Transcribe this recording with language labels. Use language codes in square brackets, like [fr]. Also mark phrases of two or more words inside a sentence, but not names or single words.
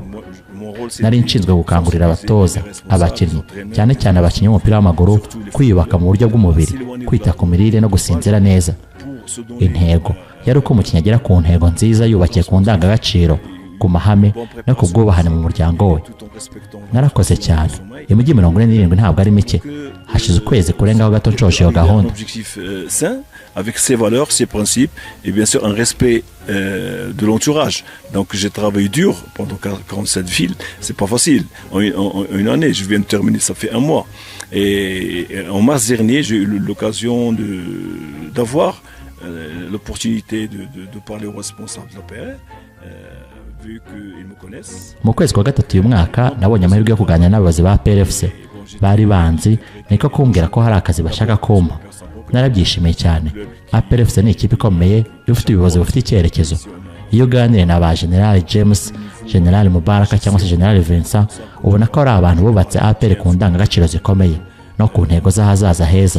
[rw] Nari nshinzwe gukangurira abatoza, abakinnyi, cyane cyane abakinnyi b'umupira w'amaguru kwiyubaka mu buryo bw'umubiri, kwita ku mirire no gusinzira neza. Intego yari uko umukinnyi agera ku ntego nziza yubakiye ku ndangagaciro, ku mahame no ku bwubahane mu muryango we. Narakoze cyane. Imijyi 47 ntabwo ari mike. Hashize ukwezi kurengaho gato nshoje iyo gahunda. [fr] Avec ses valeurs, ses principes et bien sûr un respect de l'entourage. Donc j'ai travaillé dur pendant 47 villes, c'est pas facile. En une année, je viens de terminer, ça fait 1 mois. Et en mars dernier, j'ai eu l'occasion d'avoir l'opportunité de parler aux responsables de la PR. [rw] Mu kwezi kwa gatatu uyu mwaka nabonye amahirwe yo kuganira n'abayobozi ba PRFC. Bari banzi niko kumbwira ko hari akazi bashaka kumpa. Narabyishimiye cyane. PRFC ni ikipe ikomeye ifite ubuyobozi bufite icyerekezo. Iyo uganiriye na ba General James, General Mubaraka cyangwa se General Vincent, ubona ko ari abantu bubatse APR ku ndangagaciro zikomeye no ku ntego z'ahazaza heza.